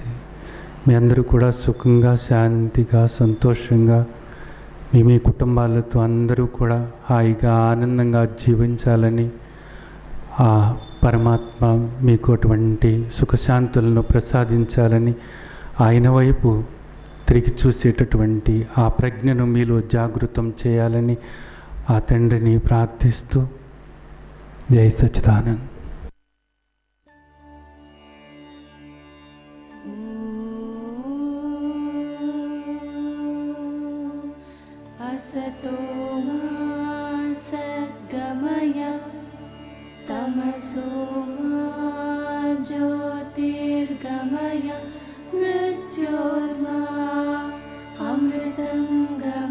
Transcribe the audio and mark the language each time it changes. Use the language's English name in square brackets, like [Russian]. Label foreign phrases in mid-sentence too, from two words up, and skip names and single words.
[Telugu] మీ అందరూ కూడా సుఖంగా, శాంతిగా, సంతోషంగా మీ కుటుంబాలతో అందరూ కూడా హాయిగా, ఆనందంగా జీవించాలని ఆ పరమాత్మ మీకు అటువంటి సుఖశాంతులను ప్రసాదించాలని, ఆయన వైపు తిరిగి చూసేటటువంటి ఆ ప్రజ్ఞను మీలో జాగృతం చేయాలని ఆ తండ్రిని ప్రార్థిస్తూ, జై సచ్చిదానంద్. [Sanskrit] असतो मा सद्गमय तमसो मा ज्योतिर्गमय मृत्योर्मा अमृतं